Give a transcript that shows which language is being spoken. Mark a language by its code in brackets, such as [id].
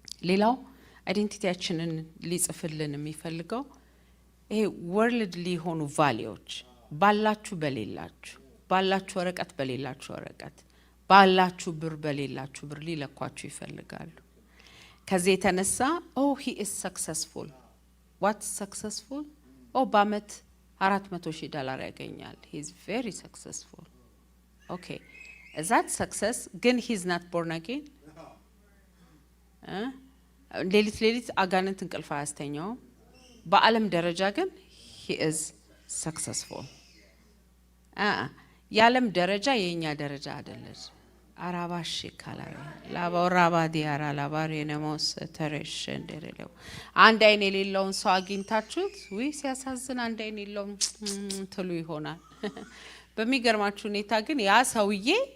[am] ሌላው አይደንቲቲያችንን ሊጽፍልን የሚፈልገው ይሄ ወርልድሊ የሆኑ ቫልዩዎች ባላችሁ በሌላችሁ፣ ባላችሁ ወረቀት በሌላችሁ ወረቀት፣ ባላችሁ ብር በሌላችሁ ብር ሊለኳችሁ ይፈልጋሉ። ከዚህ የተነሳ [en] he is successful. what successful? [am] በአመት $400,000 ያገኛል። [en] he is very successful. okay, is that success? ግን he's not born again. [am] ሌሊት አጋንንት እንቅልፍ አያስተኛው። በዓለም ደረጃ ግን [en] he is successful. [am] የዓለም ደረጃ የኛ ደረጃ አይደለም። አራባሽ ካላሪ ላባራባ ዲያራ ላባሬነሞስ ተረሽ እንደረለው አንድ አይን የሌለውን ሰው አግኝታችሁት ወይ ሲያሳዝን አንድ አይን የሌለው ትሉ ይሆናል። በሚገርማችሁ ሁኔታ ግን ያ ሰውዬ